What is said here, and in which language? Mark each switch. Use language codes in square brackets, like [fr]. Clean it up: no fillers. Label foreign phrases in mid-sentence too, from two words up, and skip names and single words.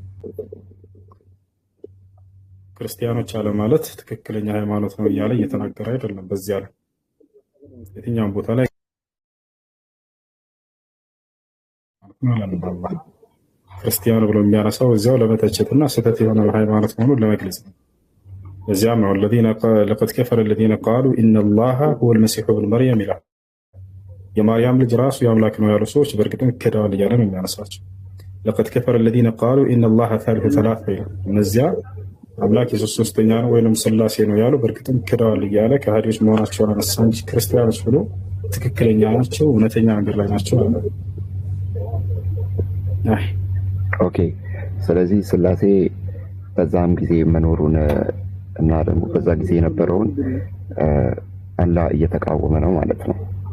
[am] ክርስቲያኖች አለ ማለት ትክክለኛ ሃይማኖት ነው እያለ እየተናገረ አይደለም። በዚያ ላይ የትኛውም ቦታ ላይ ክርስቲያን ብሎ የሚያነሳው እዚያው ለመተቸትና ስህተት የሆነ ሃይማኖት መሆኑን ለመግለጽ ነው። እዚያም ነው [ar] لقد كفر الذين قالوا ان الله هو المسيح ابن مريم [am] ይላል። የማርያም ልጅ ራሱ የአምላክ ነው ያሉ ሰዎች በእርግጥም ክደዋል እያለ ነው የሚያነሳቸው። [ar] لقد كفر الذين قالوا ان الله ثالث ثلاثة [am] ይላል። እነዚያ አምላክ ኢየሱስ ሶስተኛ ነው ወይንም ስላሴ ነው ያሉ በእርግጥም ክደዋል እያለ ከሃዲዎች መሆናቸውን አነሳ እንጂ ክርስቲያኖች ብሎ ትክክለኛ ናቸው እውነተኛ መንገድ ላይ ናቸው አለ። ኦኬ ስለዚህ ስላሴ በዛም ጊዜ መኖሩን እና ደግሞ በዛ ጊዜ የነበረውን አላህ እየተቃወመ ነው ማለት ነው።